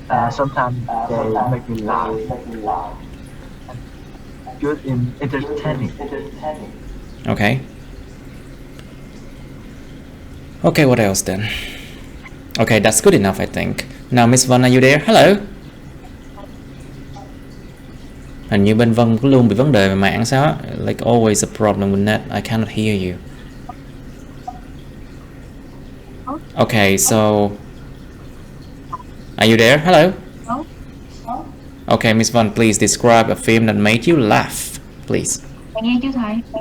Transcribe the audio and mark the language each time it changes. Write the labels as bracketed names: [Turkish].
[English] Sometimes they make me laugh. Good in entertaining. okay. Okay, what else then? Okay, that's good enough, I think. Now, Miss Vân, are you there? Hello. [Vietnamese] Hình như bên Vân cứ luôn bị vấn đề về mạng sao á? [English] Like always a problem with net. I cannot hear you. Okay, so are you there? Hello. Okay, Miss Vân, please describe a film that made you laugh, please. [Vietnamese] Nghe chưa thầy?